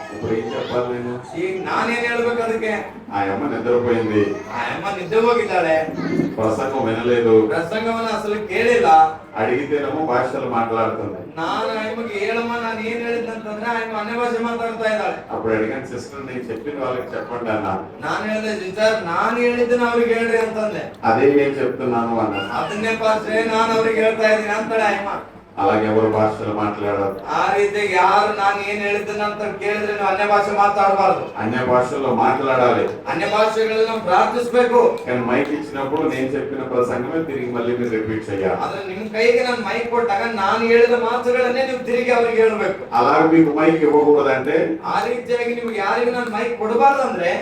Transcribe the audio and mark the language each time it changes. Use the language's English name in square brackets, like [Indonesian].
[Telugu] ఇప్పుడు ఏం చెప్పాలి నేను? [Kannada] ಈಗ ನಾನೇನ್ ಹೇಳ್ಬೇಕು ಅದಕ್ಕೆ? [Telugu] ఆ అమ్మ నిద్రపోయింది, [Kannada] ಆಯಮ್ಮ ನಿದ್ದೆ ಹೋಗಿದ್ದಾಳೆ, [Telugu] ప్రసంగం వినలేదు, [Kannada] ಪ್ರಸಂಗವನ್ನ ಅಸಲು ಕೇಳಿಲ್ಲ. [Telugu] అడిగితేనేమో భాషలు మాట్లాడుతుంది. [Kannada] ನಾನು ಆಯಮ್ಮಗೆ ಹೇಳಮ್ಮ ನಾನು ಏನ್ ಹೇಳಿದ್ದಂತಂದ್ರೆ ಆಯಮ್ಮ ಅನ್ಯ ಭಾಷೆ ಮಾತಾಡ್ತಾ ಇದ್ದಾಳೆ. [Telugu] అప్పుడు అడిగాను, సిస్టర్ నేను చెప్పింది వాళ్ళకి చెప్పండి అన్నాను. [Kannada] ನಾನು ಹೇಳಿದೆ, ಸಿಸ್ಟರ್ ನಾನು ಹೇಳಿದ್ದನ್ನ ಅವ್ರಿಗೆ ಹೇಳ್ರಿ ಅಂತಂದೆ. [Telugu] అదే నేను చెప్తున్నాను అన్నాను. [Kannada] ಅದನ್ನೇ ಪಾಸ್ಟ್ರೆ ನಾನು ಅವ್ರಿಗೆ ಹೇಳ್ತಾ ಇದ್ದೀನಿ ಅಂತಾಳೆ ಆಯಮ್ಮ. [Telugu] అలాగే ఎవరు భాషలు మాట్లాడారు. [Kannada] ಆ ರೀತಿ ಯಾರು ನಾನು ಏನ್ ಹೇಳಿದ್ದನ್ನ ಅಂತ ಕೇಳಿದ್ರೆ ನೀವು ಅನ್ಯ ಭಾಷೆ ಮಾತಾಡಬಾರ್ದು. [Telugu] అన్య భాషల్లో మాట్లాడాలి, [Kannada] ಅನ್ಯ ಭಾಷೆಗಳಲ್ಲಿ ನಾವು ಪ್ರಾರ್ಥಿಸ್ಬೇಕು. [Telugu] కానీ మైక్ ఇచ్చినప్పుడు నేను చెప్పిన ప్రసంగమే తిరిగి మళ్ళీ మీరు రిపీట్ చేయాలి. [Kannada] ಆದ್ರೆ ನಿಮ್ ಕೈಗೆ ನಾನು ಮೈಕ್ ಕೊಟ್ಟಾಗ ನಾನು ಹೇಳಿದ ಮಾತುಗಳನ್ನೇ ನೀವು ತಿರುಗಿ ಅವ್ರಿಗೆ ಹೇಳ್ಬೇಕು. [Telugu] అలాగే మీకు మైక్ ఇవ్వకూడదంటే [Kannada] ಆ ರೀತಿಯಾಗಿ ನಿಮ್ಗೆ ಯಾರಿಗೂ ನಾನು ಮೈಕ್ ಕೊಡಬಾರ್ದಂದ್ರೆ